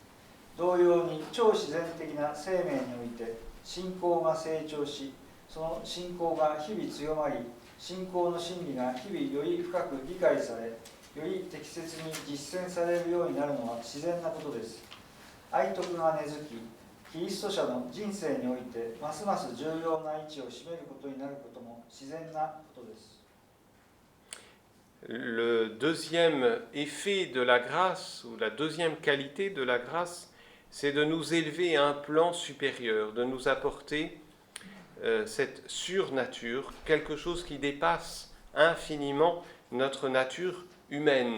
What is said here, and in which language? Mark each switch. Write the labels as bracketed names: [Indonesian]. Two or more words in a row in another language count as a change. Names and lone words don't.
[Japanese] 同様に超自然的な生命において信仰が成長し、その信仰が日々強まり、信仰の真理が日々より深く理解され、より適切に実践されるようになるのは自然なことです。愛徳が根付き、キリスト者の人生においてますます重要な位置を占めることになることも自然なことです。 [French] Le deuxième effet de la grâce, ou la deuxième qualité de la grâce, c'est de nous élever à un plan supérieur, de nous apporter cette surnature, quelque chose qui dépasse infiniment notre nature humaine.